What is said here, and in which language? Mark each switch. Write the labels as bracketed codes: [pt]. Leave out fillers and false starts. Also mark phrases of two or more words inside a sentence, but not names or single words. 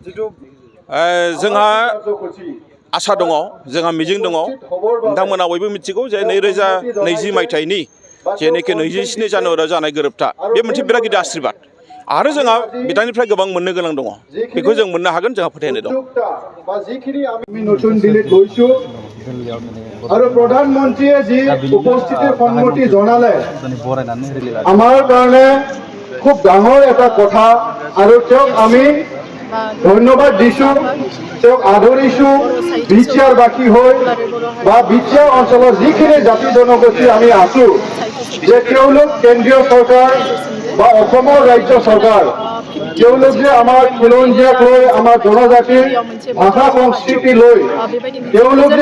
[brx] जोंहा आसा दङ जोंहा मिजिं दङ नोंथांमोना बयबो मिथिगौ जे 2020 मायथाइनि जेनाखि 27 जानुवारियाव जानाय गोरोबथा बे मोनसे बिराद गिदिर आशीर्बाद आरो जोंहा बिथांनिफ्राय गोबां मोननो गोनां दङ बेखौ जों मोननो हागोन जोंहा फोथायनाय दं [as] নতুন দিল্লীত গৈছো আৰু প্ৰধানমন্ত্ৰীয়ে যি উপস্থিতিৰ সন্মতি জনালে আমাৰ কাৰণে খুব ডাঙৰ এটা কথা আৰু তেওঁক আমি ধন্যবাদ দিছো তেওঁক আদৰিছো বিটিআৰবাসী হৈ বা বিটিআৰ অঞ্চলৰ যিখিনি জাতি জনগোষ্ঠী আমি আছো যে তেওঁলোক কেন্দ্ৰীয় চৰকাৰ বা অসমৰ ৰাজ্য চৰকাৰ তেওঁলোক যে আমাৰ খিলঞ্জীয়াক লৈ আমাৰ জনজাতিৰ ভাষা সংস্কৃতি লৈ তেওঁলোক যে